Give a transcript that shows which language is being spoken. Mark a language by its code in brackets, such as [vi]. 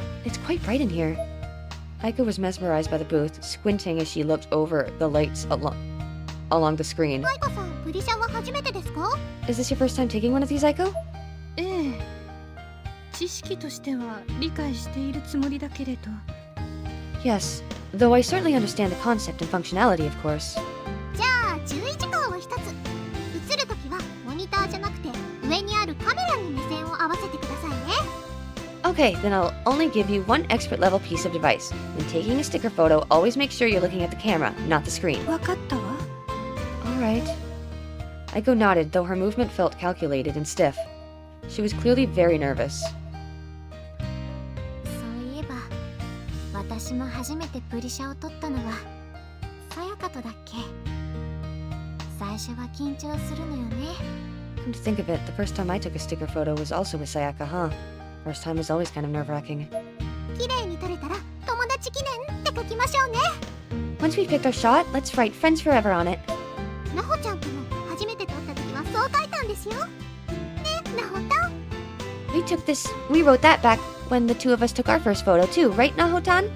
[en] It's quite bright in here. Aiko was mesmerized by the booth, squinting as she looked over the lights along the screen. [ja] あいこさん、プリシャは初めてですか？ [en] Is this your first time taking one of these, Aiko? [ja] ええ。知識としては理解しているつもりだけれど。 [en] Yes, though I certainly understand the concept and functionality, of course. [ja] じゃあ注意事項を一つ。映るときはモニターじゃなくて上にあるカメラに目線を合わせてくださいね。 [en] Okay, then I'll only give you one expert level piece of advice. When taking a sticker photo, always make sure you're looking at the camera, not the screen. [ja] わかったわ。 [en] Alright. Aiko nodded, though her movement felt calculated and stiff. She was clearly very nervous. [ja] そういえば私も初めてプリシャを撮ったのはさやかとだっけ。最初は緊張するのよね。 [en] Come to think of it, the first time I took a sticker photo was also with Sayaka, huh? First time is always kind of nerve-wracking. [ja] 綺麗に撮れたら友達記念って書きましょうね。 [en] Once we've picked our shot, let's write Friends Forever on it. [ja] なほちゃんとも初めて撮った時はそう書いたんですよ。ね、なほたん。 [en] We wrote that back when the two of us took our first photo too, right, Nahotan?